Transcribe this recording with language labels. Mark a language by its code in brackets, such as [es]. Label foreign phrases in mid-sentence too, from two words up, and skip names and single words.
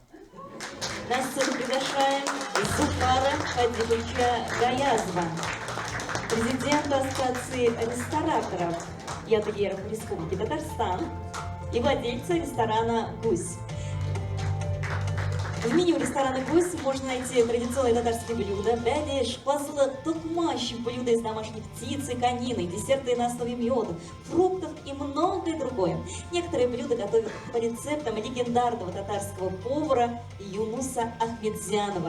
[ru] На сцену приглашаем Зуфара Хадижевича Гаязова, президента Ассоциации рестораторов и ательеров Республики Татарстан и владельца ресторана «Гусь». В меню ресторана «Гусь» можно найти традиционные татарские блюда, [tt] бәлеш, квасылык, токмаш, [ru] блюда из домашней птицы, конины, десерты на основе меда, фруктов и многое другое. Некоторые блюда готовят по рецептам легендарного татарского повара Юнуса Ахмедзянова.